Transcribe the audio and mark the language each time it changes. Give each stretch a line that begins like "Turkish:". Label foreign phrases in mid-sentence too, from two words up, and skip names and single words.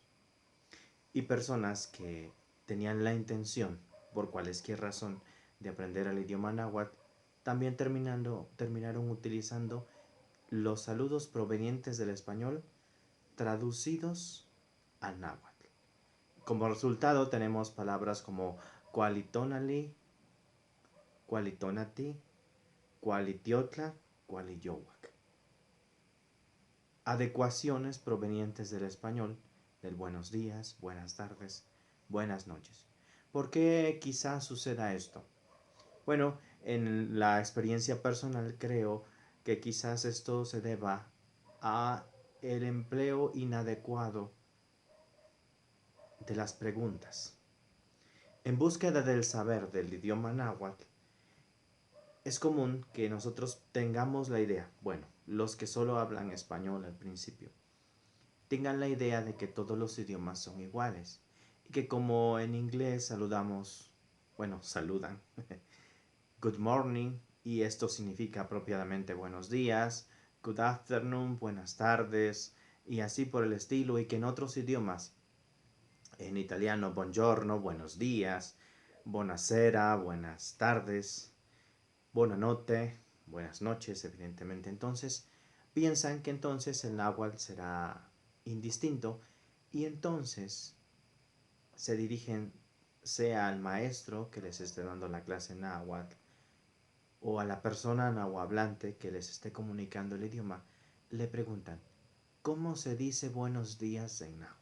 Spanish: Y personas que tenían la intención, por cualquier razón, de aprender el idioma náhuatl, también terminaron utilizando los saludos provenientes del español traducidos al náhuatl. Como resultado tenemos palabras como
Nahuatl languages: cualitonali, cualitonati, cualitiotla, cualiyowak.
Spanish: Adecuaciones provenientes del español, del buenos días, buenas tardes, buenas noches. ¿Por qué quizás suceda esto? Bueno, en la experiencia personal creo que quizás esto se deba a el empleo inadecuado de las preguntas. En búsqueda del saber del idioma náhuatl, es común que nosotros tengamos la idea, bueno, los que solo hablan español al principio, tengan la idea de que todos los idiomas son iguales y que como en inglés saludamos, bueno, saludan,
English: good morning,
Spanish: y esto significa apropiadamente buenos días,
English: good afternoon,
Spanish: buenas tardes, y así por el estilo, y que en otros idiomas, en italiano buongiorno, buenos días, buonasera, buenas tardes, buonanotte, buenas noches, evidentemente. Entonces piensan que entonces el náhuatl será indistinto y entonces se dirigen sea al maestro que les esté dando la clase en náhuatl o a la persona nahuablante que les esté comunicando el idioma, le preguntan, ¿cómo se dice buenos días en náhuatl?